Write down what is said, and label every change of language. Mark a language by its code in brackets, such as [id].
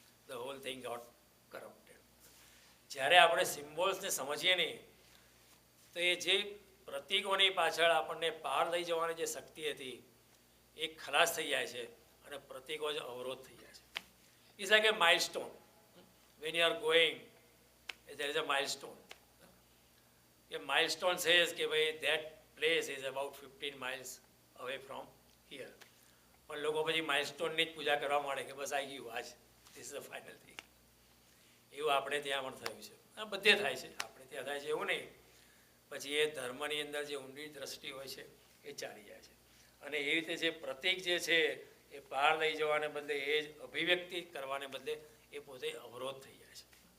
[en] The whole thing got corrupted. [gu] જ્યારે આપણે સિમ્બોલ્સને સમજીએ નહીં તો એ જે પ્રતીકોની પાછળ આપણને પાર લઈ જવાની જે શક્તિ હતી એ ખલાસ થઈ જાય છે અને પ્રતીકો જ અવરોધ થઈ જાય છે. [en] It's like a milestone. When you are going, there is a milestone. A milestone says [gu] કે ભાઈ [en] that place is about 15 miles away from here. [gu] પણ લોકો પછી માઇલસ્ટોનની જ પૂજા કરવા માંડે કે બસ આવી ગયું આજ, [en] This is the final thing. [gu] એવું આપણે ત્યાં પણ થયું છે. આ બધે થાય છે, આપણે ત્યાં થાય છે એવું નહીં. પછી એ ધર્મની અંદર જે ઊંડી દ્રષ્ટિ હોય છે એ ચાલી જાય છે. અને એ રીતે જે પ્રતીક જે છે એ પાર લઈ જવાને બદલે, એ જ અભિવ્યક્તિ કરવાને બદલે એ પોતે અવરોધ થઈ જાય છે.